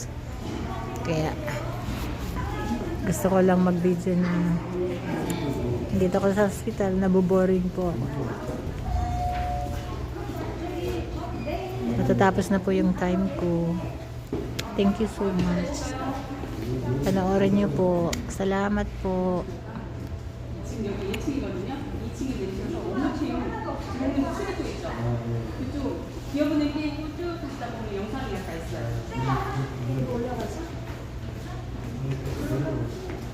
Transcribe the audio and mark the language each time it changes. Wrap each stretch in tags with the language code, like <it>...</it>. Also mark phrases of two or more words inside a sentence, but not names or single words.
<tl>Kaya gusto ko lang mag video na dito ako sa hospital. Naboboring po ako. Natatapos na po yung time ko.</tl> <en>Thank you so much.</en> <tl>Panoorin niyo po. Salamat po.</tl> <ko>지금 여기 2층이거든요. 2층에 내리셔서 오목체육 출입구 있죠. 그쪽 기업은행 끼고 쭉 가시다 보면 영상이 약간 있어요. 올라가서?</ko>